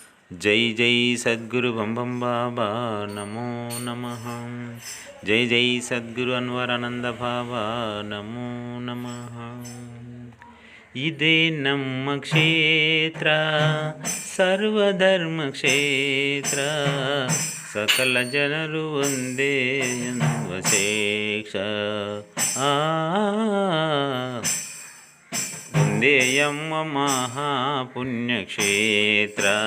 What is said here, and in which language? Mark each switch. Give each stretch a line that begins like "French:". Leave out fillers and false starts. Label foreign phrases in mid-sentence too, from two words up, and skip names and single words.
Telugu: జై జై సద్గురు బంబం బాబా నమో నమః. జై జై సద్గురు అన్వరానంద బాబా నమో నమః.
Kannada: ఇదే ನಮ್ಮ ಕ್ಷೇತ್ರ ಸರ್ವಧರ್ಮ ಕ್ಷೇತ್ರ, ಸಕಲ ಜನರು ಒಂದೇ ಎನ್ನುವ ಶೇಷ. ಒಂದೇ ಎಂಬ ಮಹಾಪುಣ್ಯಕ್ಷೇತ್ರ.